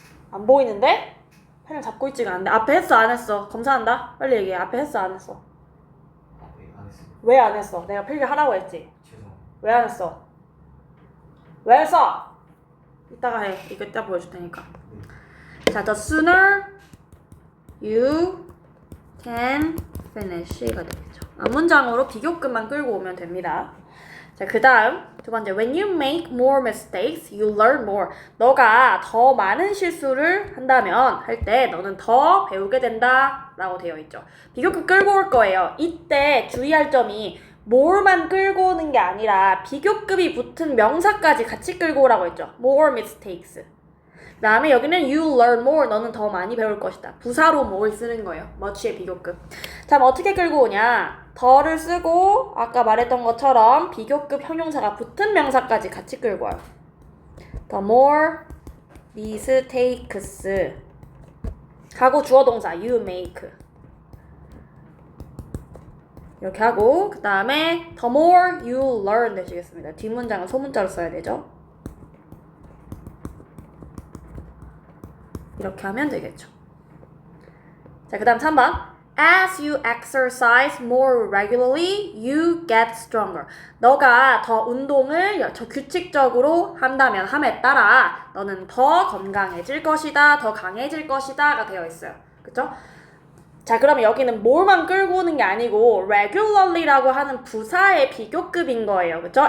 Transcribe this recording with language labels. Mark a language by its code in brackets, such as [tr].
[ko] 안 보이는데? 펜을 잡고 있지가 않는데. 앞에 했어 안 했어? 검사한다. 빨리 얘기해. 앞에 했어 안 했어? 네, 안 했어요. 왜 안 했어? 내가 필기하라고 했지? 죄송. 왜 안 했어? 왜 했어? 이따가 해. 이거 이따 보여줄 테니까. [en] 자, the sooner you can finish가 되겠죠. [ko] 앞문장으로 비교급만 끌고 오면 됩니다. 자, 그 다음 두 번째 [en] when you make more mistakes, you learn more. [ko] 너가 더 많은 실수를 한다면 할 때 너는 더 배우게 된다 라고 되어 있죠. 비교급 끌고 올 거예요. 이때 주의할 점이 more만 끌고 오는 게 아니라 비교급이 붙은 명사까지 같이 끌고 오라고 했죠. [en] more mistakes. [ko] 그 다음에 여기는 [en] you learn more. [ko] 너는 더 많이 배울 것이다. 부사로 more 쓰는 거예요. much의 비교급. 자, 그럼 어떻게 끌고 오냐? 더를 쓰고 아까 말했던 것처럼 비교급 형용사가 붙은 명사까지 같이 끌고 와요. [en] The more mistakes 하고 주어 동사 you make [ko] 이렇게 하고 그 다음에 [en] the more you learn 되시겠습니다. [ko] 뒷문장은 소문자로 써야 되죠. 이렇게 하면 되겠죠. 자, 그 다음 3번. [en] As you exercise more regularly, you get stronger. [ko] 너가 더 운동을 더 규칙적으로 한다면 함에 따라 너는 더 건강해질 것이다, 더 강해질 것이다가 되어 있어요. 그쵸? 자, 그러면 여기는 more만 끌고 오는 게 아니고 regularly라고 하는 부사의 비교급인 거예요. 그쵸?